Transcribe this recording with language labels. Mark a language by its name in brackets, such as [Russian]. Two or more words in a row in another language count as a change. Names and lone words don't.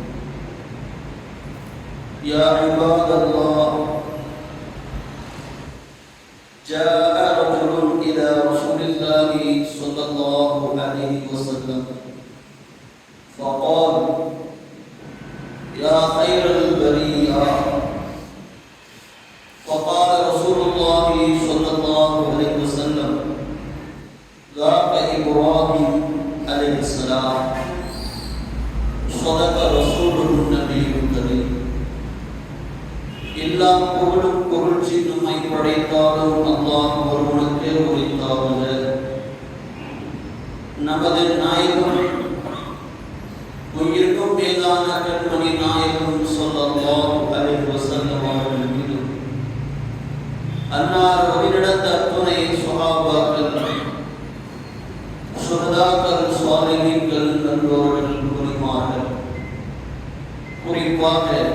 [Arabic] يا عباد الله، جاء رجل إلى رسول الله صلى الله عليه وسلم فقال: يا خير البرية. فقال رسول الله صلى الله عليه وسلم: ذاك إبراهيم عليه السلام. صدق رسوله النبي الكريم. [Tamil] எல்லாம் புகழும் புகழ்ச்சி நம்மை படைத்தாலும் அல்லாஹ் ஒருவனுக்கே உரித்தாக. நமது நாயகம் உயிருக்கும் மேலான கண்மணி நாயகம் [Arabic] صلى الله عليه وسلم [Tamil] அவர்கள் மீது அன்னார் வழிநடந்த அத்துணை ஸஹாபாக்கள், சுஹதாக்கள், ஸாலிஹீன்கள், நல்லோர்கள், புனிமார்கள், குறிப்பாக